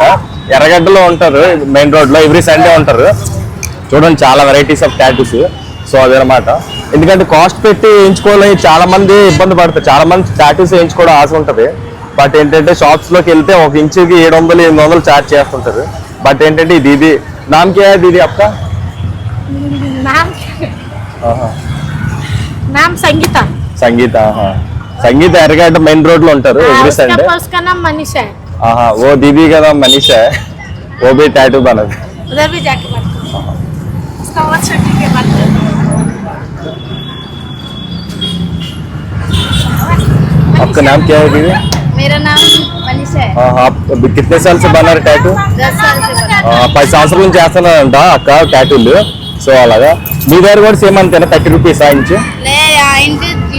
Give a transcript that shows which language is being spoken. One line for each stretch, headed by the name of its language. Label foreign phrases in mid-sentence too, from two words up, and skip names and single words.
Telugu: ఎర్రగడ్డలో ఉంటారు, మెయిన్ రోడ్ లో
English: every Sunday
Telugu: ఉంటారు. చూడండి చాలా
English: varieties of tattoos.
Telugu: సో అదనమాట. ఎందుకంటే కాస్ట్ పెట్టి వేయించుకోవాలని చాలా మంది ఇబ్బంది పడతారు. చాలా మంది టాటూస్ వేయించుకోవడం ఆశ ఉంటుంది. బట్ ఏంటంటే షాప్స్ లోకి వెళ్తే 1 ఇంచుకి 700-800 చార్జ్ చేస్తుంటారు. బట్ ఏంటంటే ఇది
Hindi: नाम क्या है दीदी आपका? नाम संगीता.
Telugu: సంగీత. సంగీత ఎర్రగడ్డ మెయిన్ రోడ్ లో ఉంటారు
English: every Sunday.
Hindi: उसका नाम मनीषा है. वो दीदी का नाम मनीषा है. वो भी टैटू बनाते. उधर भी जाके बात करो. उसका और छोटी के बात करो. आपका नाम क्या है दीदी? मेरा नाम मनीषा है. आप कितने साल से बना रहे टैटू? 10 साल से बना.
Telugu: 10 సంవత్సరాల నుంచి చేస్తున్నారంట అక్క టాటూలు. సో అలాగా మీ దగ్గర కూడా సేమ్ అంతేనా 30
English: rupees inch? లే ఇంటి